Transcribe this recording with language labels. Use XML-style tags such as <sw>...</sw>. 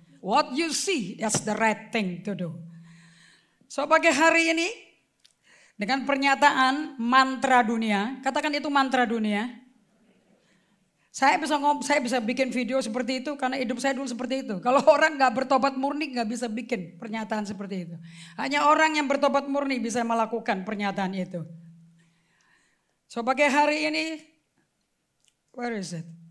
<en>What you see, that's the right thing to do.</en> <id>So pagi hari ini dengan pernyataan mantra dunia, katakan itu mantra dunia. Saya bisa bikin video seperti itu karena hidup saya dulu seperti itu. Kalau orang nggak bertobat murni nggak bisa bikin pernyataan seperti itu. Hanya orang yang bertobat murni bisa melakukan pernyataan itu. So pakai hari ini,</id> <en>where is it?</en>